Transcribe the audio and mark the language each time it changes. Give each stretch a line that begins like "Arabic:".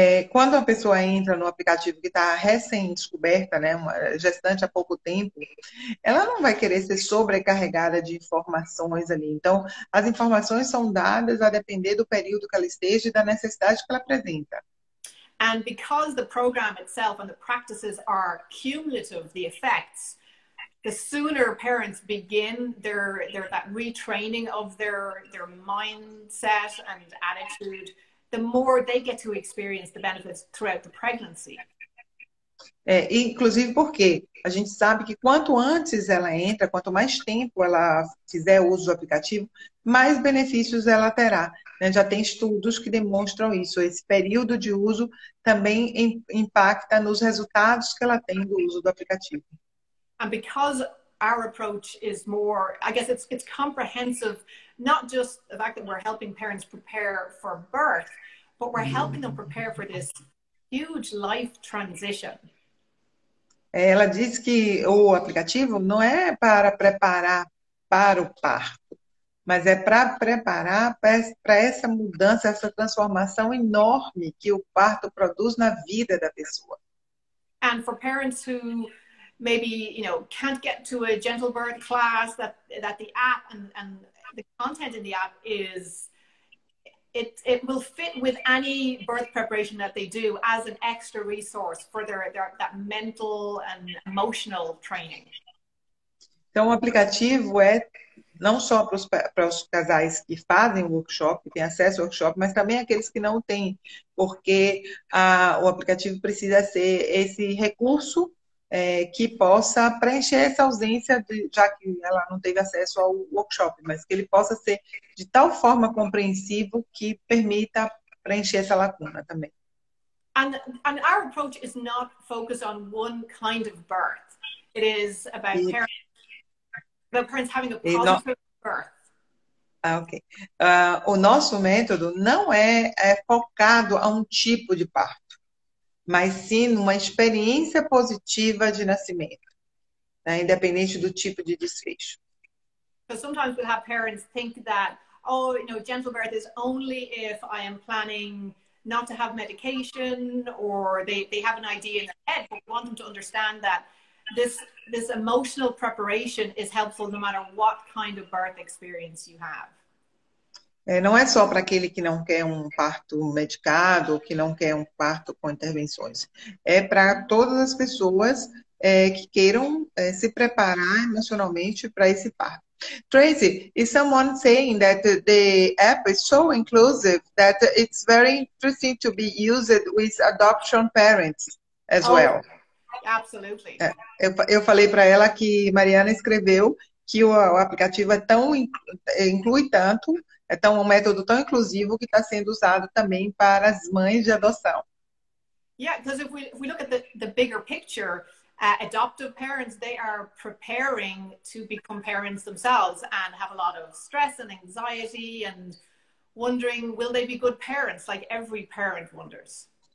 Portuguese: Quando a pessoa entra no aplicativo que está recém-descoberta, né, uma gestante há pouco tempo, ela não vai querer ser sobrecarregada de informações ali. Então, as informações são dadas a depender do período que ela esteja e da necessidade que ela apresenta.
English: And because the program itself and the practices are cumulative, the effects, the sooner parents begin that retraining of their mindset and attitude, the more they get to experience the benefits throughout the pregnancy.
Portuguese: Inclusive porque a gente sabe que quanto antes ela entra, quanto mais tempo ela fizer uso do aplicativo, mais benefícios ela terá. Né? Já tem estudos que demonstram isso. Esse período de uso também impacta nos resultados que ela tem do uso do aplicativo.
English: And because our approach is more, I guess it's comprehensive, not just the fact that we're helping parents prepare for birth, but we're helping them prepare for this huge life transition.
Portuguese: Ela diz que o aplicativo não é para preparar para o parto, mas é para preparar para essa mudança, essa transformação enorme que o parto produz na vida da pessoa.
English: And for parents who maybe, can't get to a gentle birth class, that the app and the content in the app is, it will fit with any birth preparation that they do as an extra resource for that mental and emotional training.
Portuguese: Então, o aplicativo é não só para os casais que fazem o workshop, que têm acesso ao workshop, mas também aqueles que não têm, porque o aplicativo precisa ser esse recurso que possa preencher essa ausência, já que ela não teve acesso ao workshop, mas que ele possa ser de tal forma compreensivo que permita preencher essa lacuna também.
English: And our approach is not focused on one kind of birth. It is about parents having a positive birth. Ok.
Portuguese: O nosso método não é focado a um tipo de parto, mas sim numa experiência positiva de nascimento, né? Independente do tipo de desfecho.
English: So sometimes we'll have parents think that, gentle birth is only if I am planning not to have medication, or they have an idea in their head, but we want them to understand that this emotional preparation is helpful no matter what kind of birth experience you have.
Portuguese: Não é só para aquele que não quer um parto medicado, ou que não quer um parto com intervenções. É para todas as pessoas que queiram se preparar emocionalmente para esse parto.
English: Tracy, is someone saying that the app is so inclusive that it's very interesting to be used with adoption parents as well? Absolutely.
Portuguese: Eu falei para ela que Mariana escreveu que o aplicativo inclui tanto, é um método tão inclusivo que está sendo usado também para as mães de adoção.
English: Yeah, because if we look at the bigger picture, adoptive parents, they are preparing to become parents themselves and have a lot of stress and anxiety and wondering, will they be good parents, like every parent wonders.